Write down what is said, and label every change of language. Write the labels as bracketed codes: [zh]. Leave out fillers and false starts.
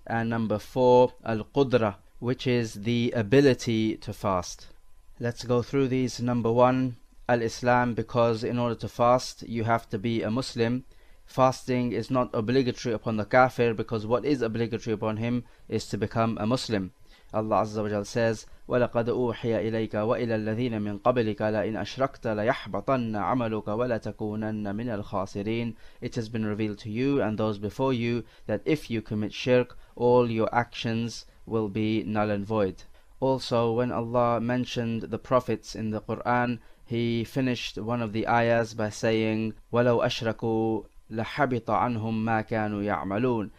[en] And number 4, Al-Qudra, which is the ability to fast. Let's go through these. Number 1, Al-Islam, because in order to fast you have to be a Muslim. Fasting is not obligatory upon the kafir, because what is obligatory upon him is to become a Muslim. Allah Azza wa Jal says, [ar] وَلَقَدْ أُوحِيَ إِلَيْكَ وَإِلَى الَّذِينَ مِنْ قَبْلِكَ لَإِنْ أَشْرَكْتَ لَيَحْبَطَنَّ عَمَلُكَ وَلَتَكُونَنَّ مِنَ الْخَاسِرِينَ. [en] It has been revealed to you and those before you that if you commit shirk, all your actions will be null and void. Also, when Allah mentioned the prophets in the Quran, he finished one of the ayahs by saying, [ar] وَلَوْ أَشْرَكُوا لَحَبِطَ عَنْهُمْ مَا كَانُوا يَعْمَلُونَ.